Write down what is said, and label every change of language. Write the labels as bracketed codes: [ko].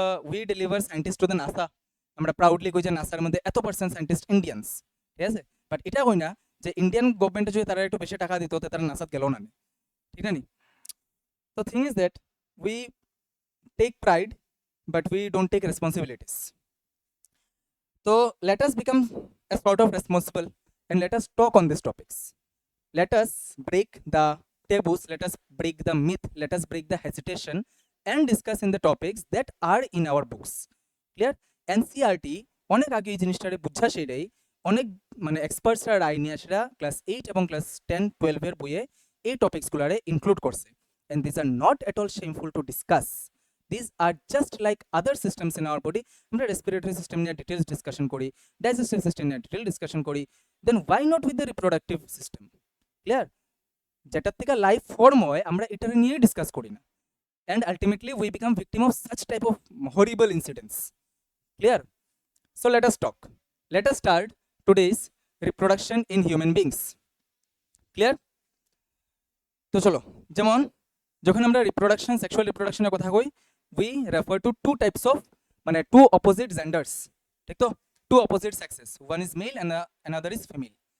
[en] we deliver scientist to the NASA, [bn] আমরা proudly কই যে নাসার মধ্যে এত পার্সেন্ট সায়েন্টিস্ট ইন্ডিয়ানস, ঠিক আছে, বাট এটা কই না যে ইন্ডিয়ান গভর্নমেন্টে যদি তারা একটু বেশি টাকা দিত তো তারা নাসাত গেল না, ঠিক না নি? [en] তো thing is that we take pride but we don't take responsibilities. তো let us become a sort of responsible and let us talk on these topics. Let us break the taboos, let us break the myth, let us break the hesitation and discuss in the topics that are in our books. Clear? [bn] NCERT অনেক আগে এই জিনিসটারে বুঝা সেটাই অনেক মানে এক্সপার্টসরা রায় নিয়ে আসরা class 8 এবং ক্লাস 10 12 এর বইয়ে এই টপিকসগুলারে ইনক্লুড করছে, [en] and these are not at all shameful to discuss. These are just like other systems in our body. [bn] আমরা রেসপিরেটরি সিস্টেম নিয়ে ডিটেলস ডিসকাশন করি, ডাইজেস্টিভ সিস্টেম নিয়ে ডিটেল ডিসকাশন করি, [en] Then why not with the reproductive system? [bn] Clear? যেটার থেকে life form হয় আমরা এটার নিয়ে ডিসকাস করি না, [en] and ultimately we become victim of such type of horrible incidents. Clear? So let us talk. Let us start today's reproduction in human beings. Clear? [bn] তো চলো, যেমন যখন আমরা রিপ্রোডাকশন সেক্সুয়াল রিপ্রোডাকশনের কথা কই, [en] we refer to two types of [bn] মানে [en] two opposite genders, [bn] ঠিক তো, [en] two opposite sexes, one is male and another is female.